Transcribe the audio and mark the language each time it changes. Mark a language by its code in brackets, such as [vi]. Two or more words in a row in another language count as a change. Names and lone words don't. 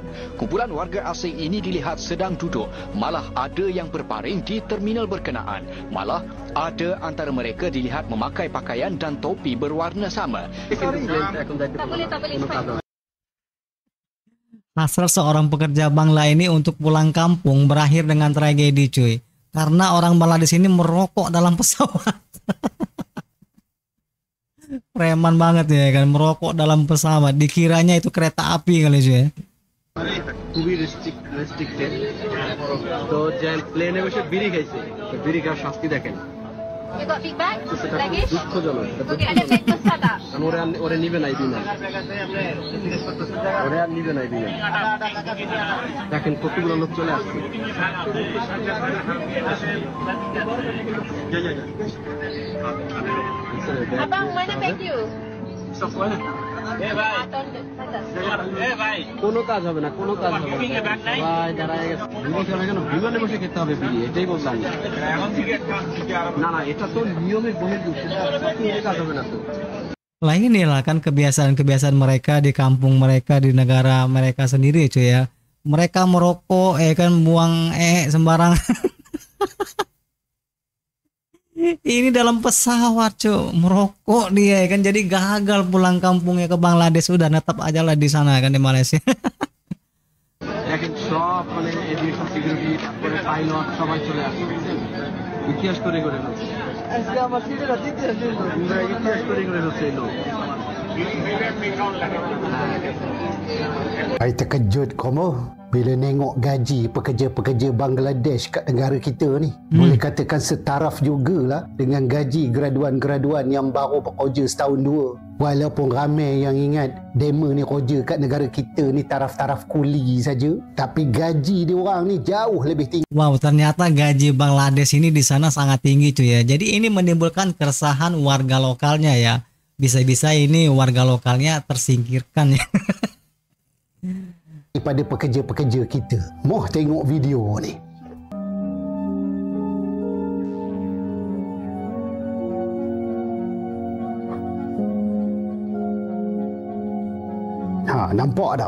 [ms] Kumpulan warga asing ini dilihat sedang duduk, malah ada yang berbaring di terminal berkenaan. Malah ada antara mereka dilihat memakai pakaian dan topi berwarna sama. Tak boleh. [id] Hasrat seorang pekerja Bangla ini untuk pulang kampung berakhir dengan tragedi, cuy. Karena orang Bangladesh ini merokok dalam pesawat. Preman banget ya kan, merokok dalam pesawat. Dikiranya itu kereta api kali, cuy. [bn] খুবই রেস্ট্রিক্টেড তো যে প্লেনে বসে বিড়ি খাইছে তো বিড়ি খাওয়ার শাস্তি দেখেন [en] You got big bag? [bn] তো সেটা খুব [en] Luggage? [bn] দুঃখজনক [ms] Okay, ada bag besar tak? [bn] ওরে নিবে নাই বিমান ওরে আর নিবে নাই বিমান দেখেন কতগুলো লোক চলে আসছে [ms] Abang, mana bag you? [bn] কোনো কাজ হবে না কোনো কাজ হবে না ভাই দাঁড়ায় গেছে বিড়ি খাবে কেন বিমানে বসে খেতে হবে বিড়ি এটাই বললাম না না এটা তো নিয়মের বহির্ভূত সেটা কাজ হবে না তো [id] Lah inilah kan kebiasaan-kebiasaan mereka di kampung mereka, di negara mereka sendiri cuy ya. Mereka merokok kan buang sembarangan. Ini dalam pesawat cuy, merokok dia kan, jadi gagal pulang kampungnya ke Bangladesh, udah netap aja lah di sana kan di Malaysia. [bn] দেখেন সব মানে [en] aviation security [bn] তারপরে পাইলট সবাই চলে আসছে ইতিহাস তৈরি করে ফেলছে আজকে আমার সিটের ইতিহাস তৈরি করে ফেলছে এই লোক [ms] Saya terkejut kamu bila nengok gaji pekerja-pekerja Bangladesh kat negara kita ni. Boleh katakan setaraf jugalah dengan gaji graduan-graduan yang baru bekerja setahun dua. Walaupun ramai yang ingat demo ni kerja kat negara kita ni taraf-taraf kuli saja, tapi gaji dia orang ni jauh lebih tinggi. Wow, [id] ternyata gaji Bangladesh ini di sana sangat tinggi cuy ya. Jadi ini menimbulkan keresahan warga lokalnya ya. Bisa-bisa ini warga lokalnya tersingkirkan ya. [ms] Daripada pekerja-pekerja kita. Moh tengok video ni. Nampak tak?